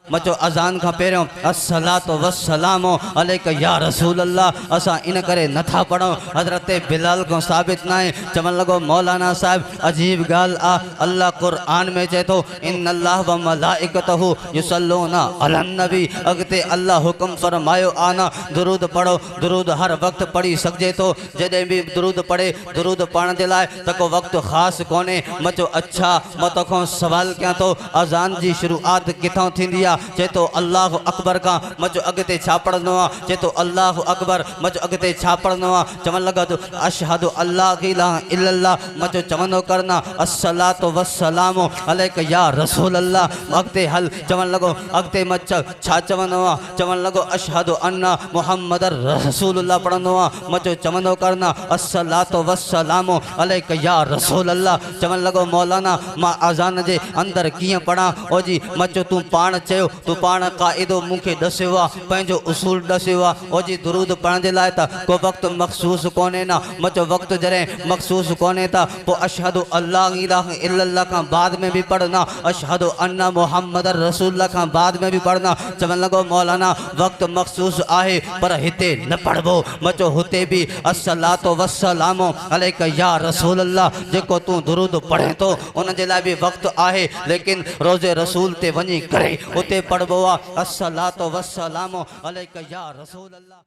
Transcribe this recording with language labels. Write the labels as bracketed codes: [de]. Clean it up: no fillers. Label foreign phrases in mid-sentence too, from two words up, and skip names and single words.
[sd] मचो अज़ान का पहिरियों [ar] الصلاة والسلام عليك يا رسول الله [sd] असां इन करे नथा पढ़ूं। हज़रत बिलाल को साबित ना है। चवन लगो मौलाना साहब अजीब गाल आ अल्लाह कुरान में चए तो [ar] إن الله وملائكته يصلون على النبي. [sd] अगते अल्लाह हुक्म फरमायो आना दुरूद पढ़ो। दुरूद हर वक्त पढ़ी सके तो जॾहिं भी दुरूद पढ़े दुरूद पढ़ने के लाए तको वक्त ख़ास कोने। मचो अच्छा मां तोखां सवाल कयां तो अज़ान जी शुरुआत किथों थींदी आहे? चए तो [ar] الله أكبر [sd] का। मचो अगते छा पढ़ंदो आहे? चए तो [ar] الله أكبر. [sd] मचो अगते छा पढ़ंदो आहे? चवण लगा तो [ar] أشهد ألا إله إلا الله. [sd] मचो चवंदो करना [ar] الصلاة والسلام عليك يا رسول الله. [sd] अगते हल चवण लगो अगते मच छा चवंदो आहे? चवण लगो [ar] أشهد أن محمدا رسول الله [sd] पढ़ंदो आहे। मचो चवंदो करना [ar] الصلاة والسلام عليك يا رسول الله. [sd] चवण लगो मौलाना मां अज़ान जे अंदर कीअं पढ़ां? ओ जी मचो तू पाण चयो तू पाण क़ाइदो मूंखे दस्यो आहे पंहिंजो उसूल दस्यो आहे। ओ जी दुरूद पढ़ण जे लाइ त को वक़्तु मखसूस कोन्हे ना। मचो वक़्तु जॾहिं मखसूस कोन्हे त पोइ [ar] أشهد ألا إله إلا الله [sd] खां बाद में भी पढ़ना [ar] أشهد أن محمدا رسول الله [sd] खां बाद में भी पढ़ना। चवण लॻो मौलाना वक़्तु मखसूस आहे पर हिते न पढ़बो। मचो हुते भी [ar] الصلاة والسلام عليك يا رسول الله [sd] जेको तू दुरूद पढ़े तो उन जे लाइ भी वक़्तु आहे लेकिन रोज़े रसूल ते वञी करे उते पढ़बो आहे [ar] الصلاة والسلام عليك يا رسول الله.